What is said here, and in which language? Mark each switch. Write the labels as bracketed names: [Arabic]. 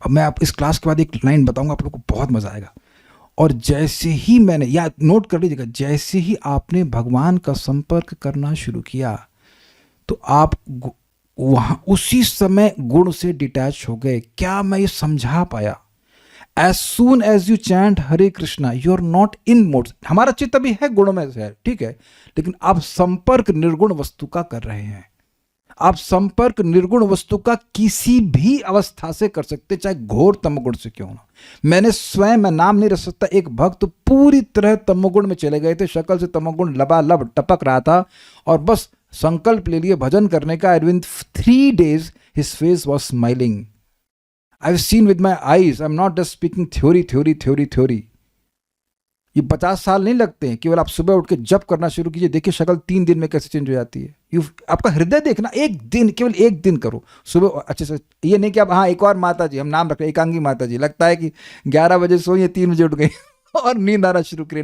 [Hindi] अब मैं आप इस क्लास के बाद एक लाइन बताऊंगा, आप लोगों को बहुत मजा आएगा। और जैसे ही मैंने, या नोट कर लीजिएगा, जैसे ही आपने भगवान का संपर्क करना शुरू किया, तो आप वहां उसी समय गुण से डिटैच हो गए। क्या मैं ये समझा पाया? [English] As soon as you chant Hare Krishna, you are not in modes. [Hindi] हमारा चित्त अभी है गुणों में है, ठीक है, लेकिन आप संपर्क निर्गुण वस्तु का कर रहे हैं। आप संपर्क निर्गुण वस्तु का किसी भी अवस्था से कर सकते, चाहे घोर तमोगुण से क्यों ना। मैं नाम नहीं रख सकता, एक भक्त पूरी तरह तमोगुण में चले गए थे, शक्ल से तमोगुण लबालब टपक रहा था, और बस संकल्प ले लिए भजन करने का। [English] And with 3 days his face was smiling. I've seen with my eyes. I'm not just speaking theory. [Hindi] ये 50 साल नहीं लगते हैं, केवल आप सुबह उठ के जप करना शुरू कीजिए, देखिए शक्ल 3 दिन में कैसे चेंज हो जाती है। आपका हृदय देखना, एक दिन, केवल एक दिन करो सुबह अच्छे से। ये नहीं कि आप, हाँ एक और माता जी, हम नाम रख रहे एकांगी माता जी, लगता है कि 11 बजे सोइए 3 बजे उठ गई और नींद आना शुरू करिए।